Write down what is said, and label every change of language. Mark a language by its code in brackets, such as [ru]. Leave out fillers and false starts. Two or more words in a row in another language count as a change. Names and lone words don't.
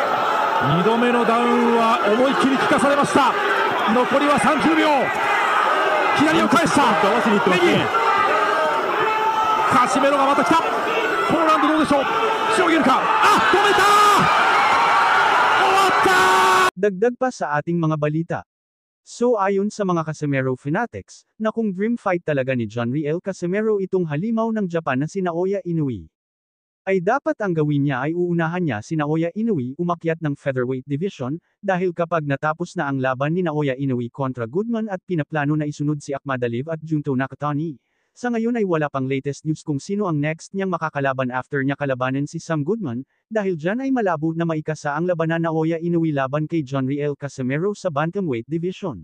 [ja] 2 度目のダウンは思いっきり効かされました。残りは30秒。左を返した。合わせにいってますね。カシメロがまた来た。ポーランドどうでしょう。しのげるか。あ、止めた。終わった。 [tl] Dagdag pa sa ating mga balita. So ayon sa mga Casimero fanatics, na kung [en] dream fight [tl] talaga ni John Riel Casimero itong halimaw ng Japan na si Naoya Inoue, ay dapat ang gawin niya ay uunahan niya si Naoya Inoue umakyat ng [en] featherweight division, [tl] dahil kapag natapos na ang laban ni Naoya Inoue kontra Goodman at pinaplano na isunod si Akhmadaliev at Junto Nakatani, sa ngayon ay wala pang [en] latest news [tl] kung sino ang next niyang makakalaban after niya kalabanin si Sam Goodman, dahil dyan ay malabo na maikasa ang labanan Naoya Inoue laban kay John Riel Casimero sa [en] bantamweight division.